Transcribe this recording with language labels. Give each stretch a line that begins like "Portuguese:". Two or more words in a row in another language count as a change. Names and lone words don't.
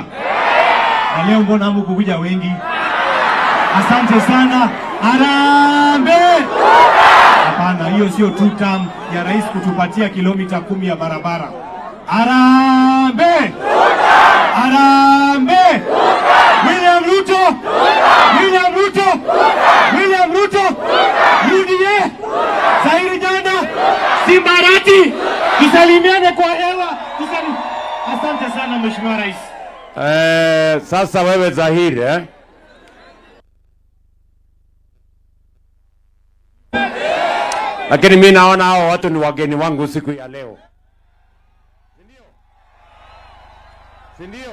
Swahili: Na leo mbona hamkukuja wengi? Asante sana. Harambee! Hapana, hiyo sio
English: two term
Swahili: ya rais kutupatia kilomita 10 ya barabara. Harambee! Harambee! William Ruto! William Ruto! William Ruto! UDA! Zahiri Janda! Simbarati! Tusalimiane kwa hewa! Asante sana Mheshimiwa Rais. Sasa wewe Zahiri, lakini mimi naona hao watu ni wageni wangu siku ya leo. Si ndio?